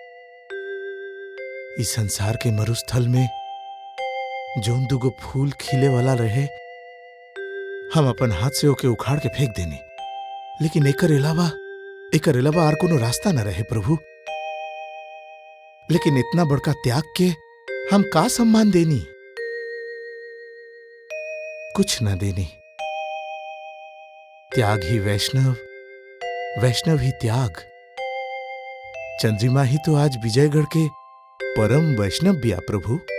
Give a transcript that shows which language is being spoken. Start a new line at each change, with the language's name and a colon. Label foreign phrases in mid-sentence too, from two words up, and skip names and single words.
Bhojpuri: इस संसार के मरुस्थल में जोन दुगो फूल खिले वाला रहे, हम अपन हाथ से ओके उखाड़ के फेंक देनी। लेकिन एकर अलावा आर कोनो रास्ता न रहे प्रभु। लेकिन इतना बड़का त्याग के हम का सम्मान देनी? कुछ न देनी। त्याग ही वैष्णव, वैष्णव ही त्याग। चंद्रिमा ही तो आज विजयगढ़ के परम वैष्णव बिया प्रभु।